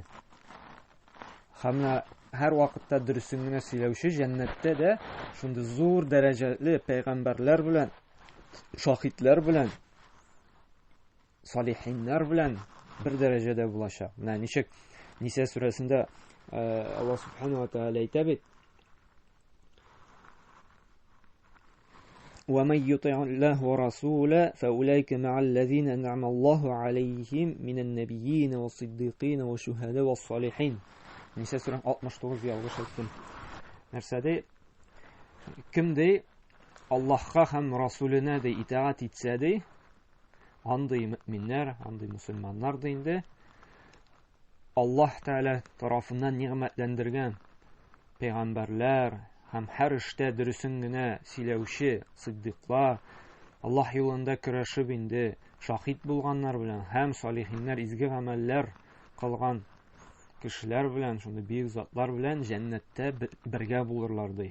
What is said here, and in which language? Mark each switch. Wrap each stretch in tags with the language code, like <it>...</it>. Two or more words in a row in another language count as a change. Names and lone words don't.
<tt>Һәм һәр вакытта дөресен генә сөйләүче җәннәттә дә шундый зур дәрәҗәле пәйгамбәрләр белән, шаһидләр белән, салихиннар белән бер дәрәҗәдә булачак. Ничек Ниса сүрәсендә</tt> <ar>الله سبحانه وتعالى</ar> <tt>әйтә бит:</tt> <ar>وَمَن يُطِعِ اللَّهَ وَرَسُولَهُ فَأُولَئِكَ مَعَ الَّذِينَ أَنْعَمَ اللَّهُ عَلَيْهِم مِنَ النَّبِيِّينَ وَالصِّدِّيقِينَ وَالشُّهَدَاءِ وَالصَّالِحِينَ.</ar> <tt>Ниса сүрәсе 69 ялгыш әйттем. Нәрсәдә? Кемдә Аллаһка һәм Расулына да итаат итсә дә, андый мөэминнәр, андый мусламаннар да инде Аллаһ Тәгалә тарафыннан нигъмәтләндергән пәйгамбәрләр һәм һәр эштә дөресен генә сөйләүче сиддиклар, Аллаһ юлында көрәшеп инде шаһид булганнар белән һәм салихиннар, изге гамәлләр кылган кешеләр белән, шундый бик затлар белән җәннәттә бергә булырлар ди.</tt>